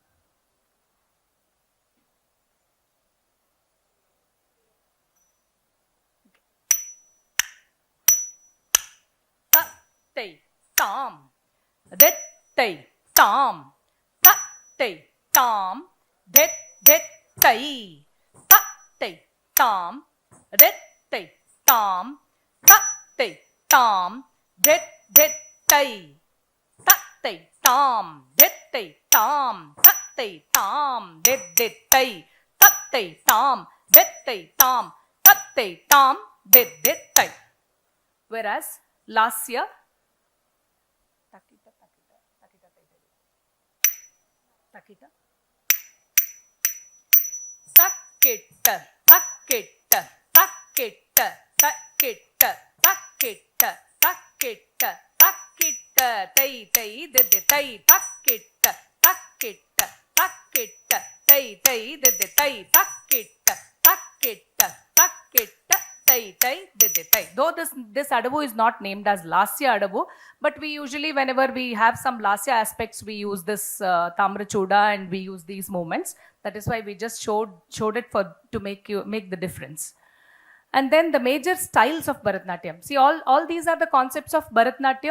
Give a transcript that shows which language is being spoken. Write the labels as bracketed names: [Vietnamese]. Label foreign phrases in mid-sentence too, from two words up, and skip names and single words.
[English] Ta-tay, tam, det-tay, tam, ta-tay, tam, det-tay, ta-tay, tam, det-tay, tam, ta-tay, tam, det det tai tattai tam dettai tam tattai tam det tai tattai tam dettai tam tattai tam det tai. Whereas lasya takita takita takita takita takita takita takita takita takita takita takita tai tai de tai takita takita takita tai tai de tai takita takita takita tai tai de tai. Though this adabu is not named as lasya adabu, but we usually, whenever we have some lasya aspects, we use this tamrachuda and we use these movements. That is why we just showed it for to make the difference. And then the major styles of Bharatanatyam. See, all these are the concepts of Bharatanatyam.